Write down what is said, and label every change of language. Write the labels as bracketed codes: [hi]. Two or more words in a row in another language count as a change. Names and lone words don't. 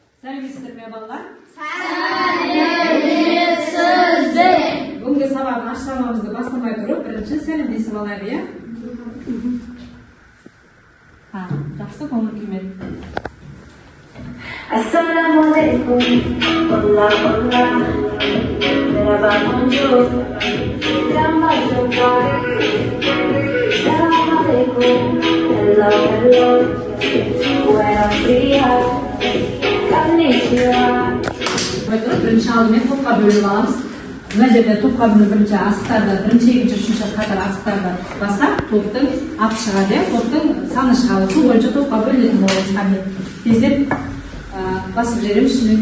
[kk] Сәлеметсіздер ме балалар? Сәлеметсіздер. Бүгінгі сабағын ашламамызды бастамай тұрып, бірінші сәлемдесіп алайық, иә? Жақсы көңіл күймен. [ar] Assalamualaikum, [es] hola hola, merhaba bonjour, [id] selamat jumpa, [es] assalamualaikum, [en] hello hello, [es] buenos días, konnichiwa. [kk] Бірінші алдымен топқа бөліп аламыз. Мына жерде топқа бөліп бірінші асықтарды, бірінші, екінші, үшінші қатар асықтарды бассақ, топтың аты шығады, топтың саны шығады. Сол бойынша топқа бөлінетін боламыз. Қане, тездеп басып жібереміз ішіне.